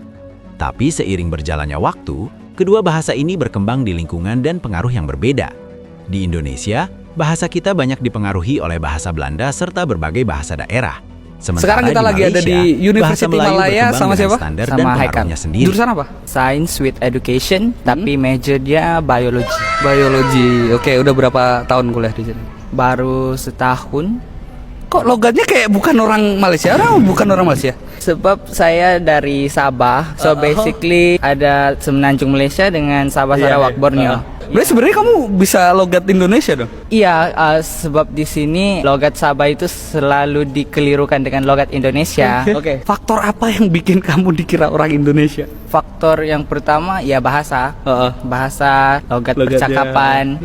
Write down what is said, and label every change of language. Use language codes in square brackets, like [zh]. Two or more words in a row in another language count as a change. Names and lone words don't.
[id] Tapi seiring berjalannya waktu, kedua bahasa ini berkembang di lingkungan dan pengaruh yang berbeda. Di Indonesia, bahasa kita banyak dipengaruhi oleh bahasa Belanda serta berbagai bahasa daerah. Sekarang kita lagi ada di University Malaya sama siapa? Sama Haikal. Jurusan apa? [en] Science with Education, [ms] tapi major dia biology. Biologi. [id] Oke, udah berapa tahun kuliah di sini? [ms] Baru setahun. [id] Kok logatnya kayak bukan orang Malaysia? [ms] Bukan orang Malaysia? Sebab saya dari Sabah, [en] so basically [ms] ada semenanjung Malaysia dengan Sabah Sarawak Borneo. [id] Berarti sebenarnya kamu bisa logat Indonesia dong? [ms] Iya, sebab di sini logat Sabah itu selalu dikelirukan dengan logat Indonesia. [id] Oke. Faktor apa yang bikin kamu dikira orang Indonesia? [ms] Faktor yang pertama ya bahasa, bahasa, logat percakapan.